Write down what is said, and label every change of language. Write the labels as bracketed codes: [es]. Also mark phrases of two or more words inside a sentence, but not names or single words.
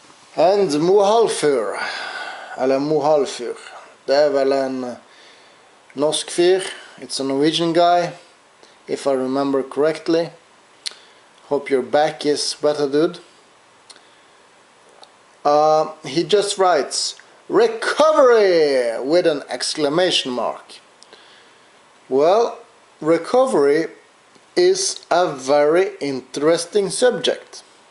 [no] And Mohalfur, eller Mohalfur, det er vel en norsk fyr. [en] It's a Norwegian guy, if I remember correctly. Hope your back is better, dude. He just writes, recovery with an exclamation mark. Well, recovery is a very interesting subject.